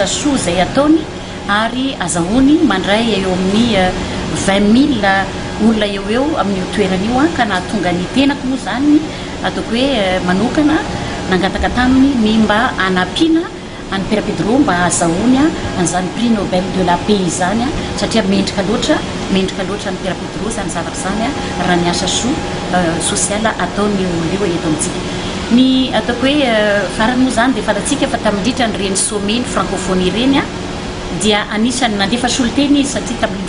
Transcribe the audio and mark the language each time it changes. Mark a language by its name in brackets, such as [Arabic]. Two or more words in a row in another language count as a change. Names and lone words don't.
[Malagasy] soa izay ataony ary azahoany mandray eo amin'ny 20,000 olona eo amin'ny toerana io ka nahatonga ny tenako moa zany atao hoe manokana nangataka taminy ny mba anampiana any Empira Pedro mba azahoany an'izany [French] prix Nobel de la paix [Malagasy] zany satria mendrika loatra ny Empira Pedro zany zavatra zany raha ny asa soa sosiala ataony oleo eto amintsika. Ny atao hoe farany moa zany dia fatatsika fa tamindritra ny reny sommet ny francophonie reny dia anisany nandefa soloteny satria tamin'ny